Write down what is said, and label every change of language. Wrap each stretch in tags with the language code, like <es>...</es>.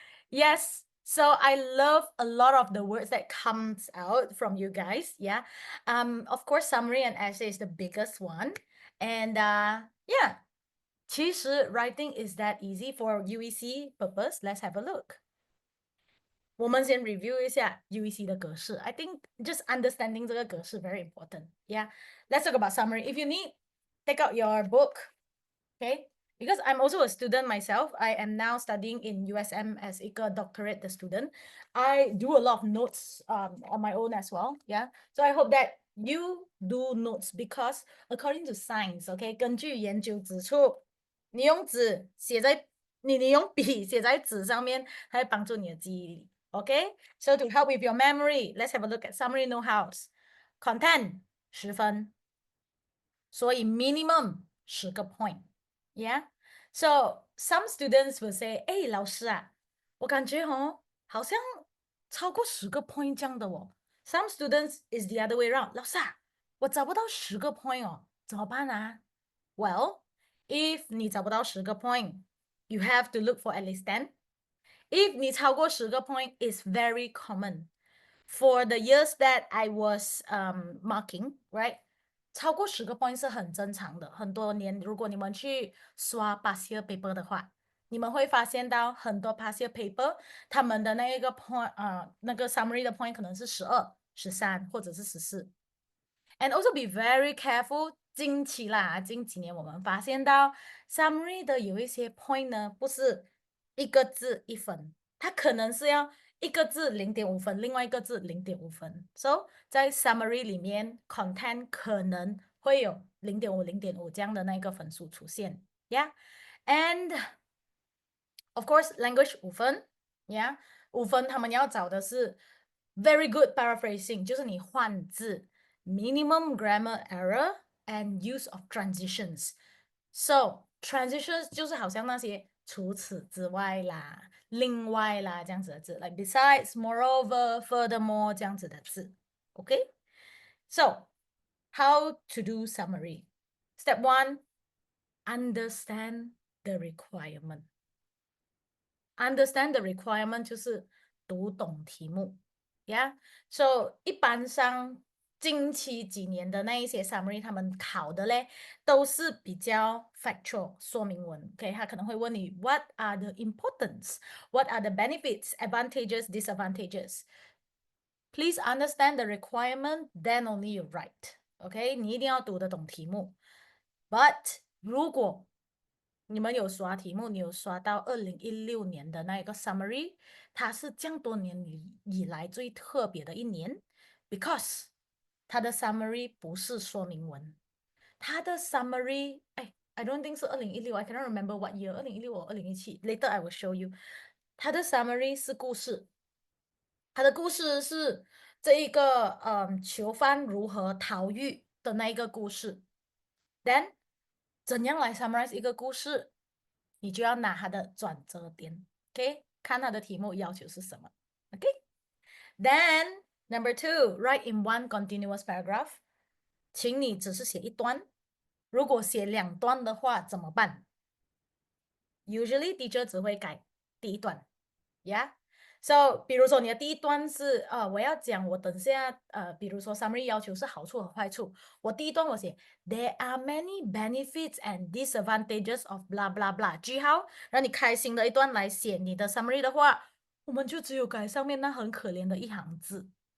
<en>Yes, so I love a lot of the words that comes out from you guys. Yeah, of course, summary and essay is the biggest one, and yeah. 其实 writing is that easy for UEC purpose. Let's have a look.</en> <zh>我们先 review 一下 UEC 的格式.</zh> <en>I think just understanding</en> <zh>这个格式</zh> <en>very important. Yeah. Let's talk about summary. If you need, take out your book. Okay. Because I'm also a student myself. I am now studying in USM as a doctorate the student. I do a lot of notes on my own as well. Yeah. So I hope that you do notes because according to science, okay,</en> <zh>根据研究指出，你用纸写在你用笔写在纸上面，它会帮助你的记忆力。</zh> <en>Okay, so to help with your memory, let's have a look at summary know-hows.</en> <zh>Content 10分，所以 minimum 10个 point.</zh> <en>Yeah, so some students will say,</en> <zh>老师啊，我感觉好像超过10个 point 这样的哦。</zh> <en>Some students is the other way around.</en> <zh>老师啊，我找不到10个 point 哦，怎么办啊？</zh> <en>Well, if</en> <zh>你找不到10个</zh> <en>point, you have to look for at least 10. If</en> <zh>你超过10个</zh> <en>point, it's very common. For the years that I was marking, right?</en> <zh>超过10个 point 是很正常的。很多年，如果你们去刷past year paper 的话你们会发现到很多 past year paper，他们的那一个 point，那个 summary 的 point 可能是12、13或者是14。</zh> <en>And also be very careful，</en> <zh>近期啦，近几年我们发现到 summary 的有一些 point 呢，不是一个字1分，它可能是要一个字0.5分，另外一个字0.5分。 So 在 summary 里面 content 可能会有0.5、0.5这样的那个分数出现，Yeah，and of course language 5分，Yeah，5分他们要找的是</zh> <en>very good paraphrasing，</en> <zh>就是你换字。</zh> <en>minimum grammar error and use of transitions.</en> <zh>So transitions 就是好像那些除此之外啦、另外啦这样子的字</zh> <en>like besides, moreover, furthermore</en> <zh>这样子的字 OK?</zh> <en>So how to do summary? Step 1, understand the requirement.</en> <zh>Understand the requirement 就是读懂题目 So 一般上近期几年的那一些 summary 他们考的嘞都是比较 factual 说明文 OK， 他可能会问你</zh> <en>What are the importance? What are the benefits, advantages, disadvantages? Please understand the requirement, then only you write OK，</en> <zh>你一定要读得懂题目 But 如果你们有刷题目，你有刷到2016年的那一个 summary， 它是这样多年以来最特别的一年 because 它的 summary 不是说明文，它的 summary I don't think 是2016</zh> <en>I cannot remember what year</en> <zh>2016或2017</zh> <en>later I will show you</en> <zh>它的 summary 是故事，它的故事是这一个囚犯如何逃狱的那一个故事。 Then 怎样来 summarize 一个故事？你就要拿它的转折点 ，OK？看它的题目要求是什么 ，OK？</zh> <en>Then number 2, write in one continuous paragraph。</en> <zh>请你只是写一段，如果写2段的话怎么办 ？Usually teacher 只会改第一段 ，Yeah？So 比如说你的第一段是我要讲我等下比如说 summary 要求是好处和坏处，我第一段我写</zh> <en>There are many benefits and disadvantages of blah blah</en> <zh>blah 句号，然后你开心的一段来写你的 summary 的话，我们就只有改上面那很可怜的一行字。</zh>